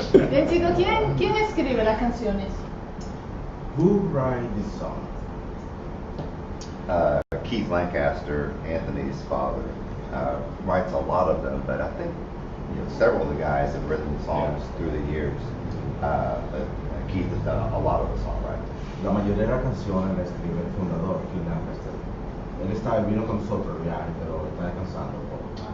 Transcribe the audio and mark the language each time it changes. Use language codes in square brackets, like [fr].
[es] Bien, chicos, ¿quién escribe las canciones? [en] Who write this song? Keith Lancaster, Anthony's father, writes a lot of them, but I think several of the guys have written songs through the years. But Keith has done a lot of the songwriting. [es] La mayoría de las canciones la escribe el fundador, Keith Lancaster. Él vino con nosotros el viaje, pero está descansando un poco.